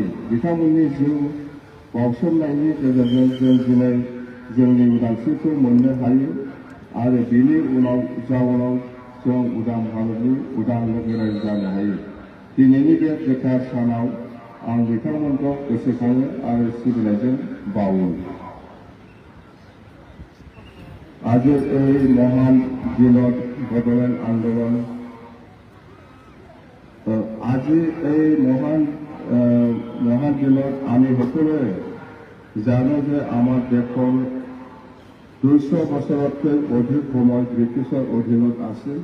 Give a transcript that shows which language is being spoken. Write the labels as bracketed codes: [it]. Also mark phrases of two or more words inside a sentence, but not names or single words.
[brx] बिथांमोननि जिउ बावसोमनायनि गेजेरजों जों दिनै जोंनि उदांस्रिखौ मोननो हायो आरो बिनि जाउनाव जों उदां भारतनि उदां नोगोरारि जानो हायो। दिनैनि बे गोथार सानाव आं बिथांमोनखौ गोसोखाङो आरो सिबिनायजों बावो। [as] आज এই মহান দিনত বড়োলেণ্ড আন্দোলন, আজি এই মহান দিনত আমি সকলোৱে জানো যে আমাৰ দেশৰ 200 বছৰতকৈ অধিক সময় ব্ৰিটিছৰ অধীনত আছিল।